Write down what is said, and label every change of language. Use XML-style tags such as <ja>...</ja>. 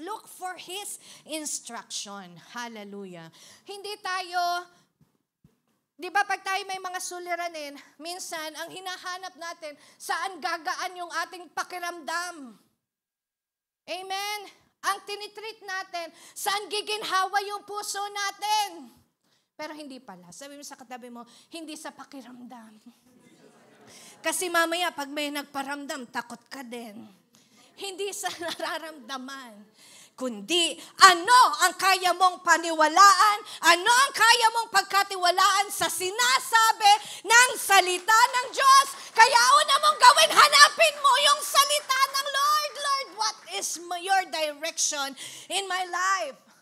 <en>Look for His instruction. Hallelujah.</en> <tl>Hindi tayo, di ba pag tayo may mga suliranin, minsan ang hinahanap natin, saan gagaan yung ating pakiramdam. Amen? Ang tinitreat natin, saan giginhawa yung puso natin. Pero hindi pala. Sabi mo sa katabi mo, hindi sa pakiramdam. Kasi mamaya, pag may nagparamdam, takot ka din. Hindi sa nararamdaman, kundi ano ang kaya mong paniwalaan, ano ang kaya mong pagkatiwalaan sa sinasabi ng salita ng Diyos. Kaya una mong gawin, hanapin mo yung salita ng Lord.</tl> <en>Lord, what is your direction in my life?</en>